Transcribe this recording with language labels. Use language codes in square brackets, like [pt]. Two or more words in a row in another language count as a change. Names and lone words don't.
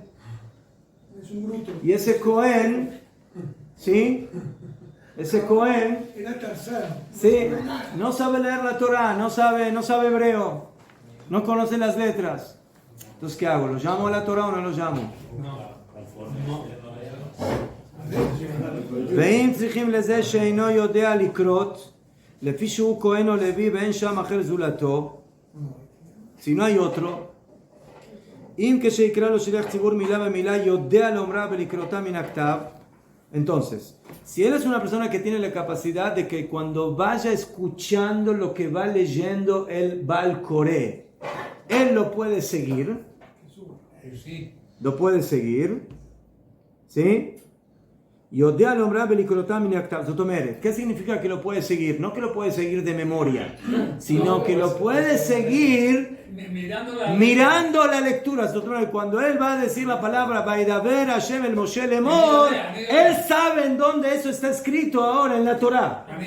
[es] Es un bruto. Y ese Cohen, ¿sí? Ese Cohen, Era tercero. sí, no sabe leer la Torah, no sabe hebreo, no conoce las letras. Entonces, ¿qué hago? ¿Lo llamo a la Torah o no lo llamo? [he] ואם צריכים לזה שאינו יודע לקרות, לפי שהוא כהן או לוי ואין שם אחר זולתו, [es] si no hay otro, [he] אם כשיקרא לו שליח ציבור מילה במילה יודע לאומרה ולקרותה מן הכתב, [es] entonces, si él es una persona que tiene la capacidad de que cuando vaya escuchando lo que va leyendo el [he] בעל קורא, [es] él lo puede seguir, Sí. lo puede seguir, ¿sí? [he] יודע לאומרה ולקרותה מן הכתב. [es] ¿Qué significa que lo puede seguir? No que lo puede seguir de memoria, sino que lo puede seguir mirando la lectura. Cuando él va a decir la palabra [he] וידבר השם אל משה לאמר, [es] él sabe en dónde eso está escrito ahora en la Torah.